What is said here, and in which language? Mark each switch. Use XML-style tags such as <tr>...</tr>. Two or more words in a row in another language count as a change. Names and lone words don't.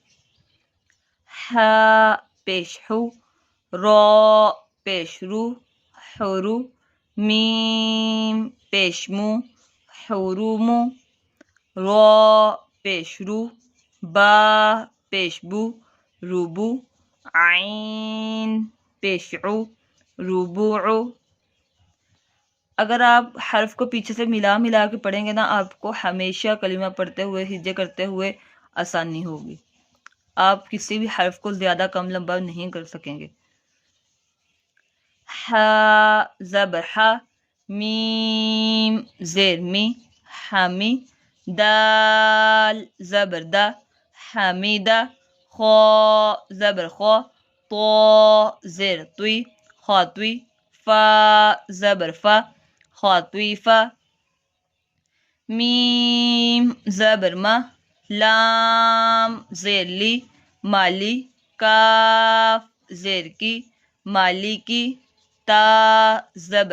<ur>حا پیش حو، را پیش رو حرو، میم پیش مو حرومو، را پیش رو، با پیش بو روبو، عین پیشعو، ربوع۔ اگر آپ حرف کو پیچھے سے ملا ملا کے پڑھیں گے نا، آپ کو ہمیشہ کلمہ پڑھتے ہوئے ہجے کرتے ہوئے آسانی ہوگی، آپ کسی بھی حرف کو زیادہ کم لمبا نہیں کر سکیں گے۔ ہا زبر ہا، میم زیر می، حمی، دال زبر دا، حمیدہ، خا زبر خا، طا زیر توی، خاطوی، فا زبر فا، خاطویفہ، میم زبر ما، لام زیر لی، مالی، کاف زیر کی، مالی کی، تا زبر</ur>